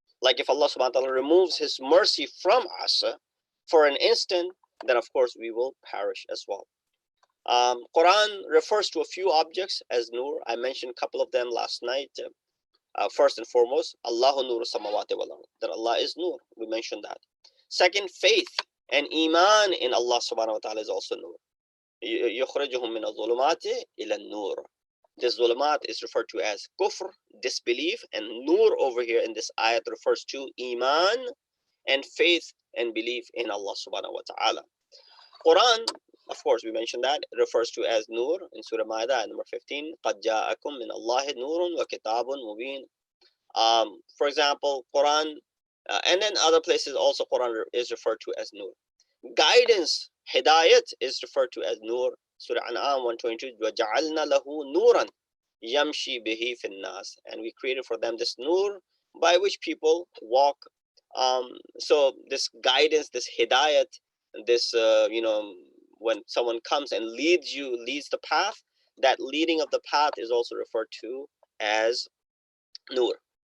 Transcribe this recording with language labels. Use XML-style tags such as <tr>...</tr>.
<en>Like if Allah subhanahu wa ta'ala removes his mercy from us for an instant, then of course we will perish as well. Quran refers to a few objects as nur. I mentioned a couple of them last night. First and foremost,</en> <ar>Allahu nur samawati wal ard,</ar> <en>that Allah is nur. We mentioned that. Second, faith and iman in Allah subhanahu wa ta'ala is also nur.</en> <ar>يخرجهم من الظلمات إلى النور.</ar> <en>This zulumat is referred to as kufr, disbelief, and nur over here in this ayat refers to iman and faith and belief in Allah subhanahu wa ta'ala. Quran of course, we mentioned that it refers to as Nur in Surah Ma'idah, number 15.</en> <ar>قَدْ جَاءَكُم مِّنَ اللَّهِ نُورٌ وَكِتَابٌ مُبِينٌ.</ar> <en>For example, Quran, and then other places also Quran is referred to as Nur. Guidance, Hidayat, is referred to as Nur. Surah An'am 122,</en> <ar>وَجَعَلْنَا لَهُ نُورًا يَمْشِي بِهِ فِي النَّاسِ.</ar> <en>And we created for them this Nur by which people walk. So this guidance, this Hidayat, this, when someone comes and leads the path, that leading of the path is also referred to as Nur.</en>